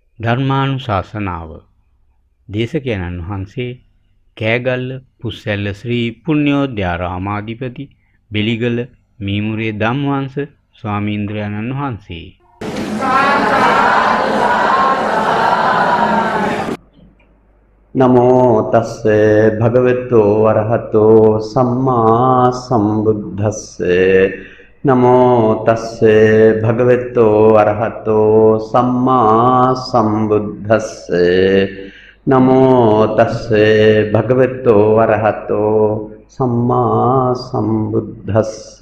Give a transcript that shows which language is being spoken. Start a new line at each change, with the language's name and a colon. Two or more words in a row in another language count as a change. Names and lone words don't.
Sinhala: ධර්මානුශාසනාව දේශකයන්න් වහන්සේ කෑගල්ල පුස්සැල්ල ශ්‍රී පුණ්‍යෝද්‍යාරාමාධිපති බෙලිගල මීමුරේ ධම්වංශ ස්වාමීන්ද්‍රයන්න් වහන්සේ.
Pali: නමෝ තස්ස භගවතෝ අරහතෝ සම්මා සම්බුද්දස්ස නමෝ තස්ස භගවතෝ අරහතෝ සම්මා සම්බුද්දස්ස නමෝ තස්ස භගවතෝ අරහතෝ සම්මා සම්බුද්දස්ස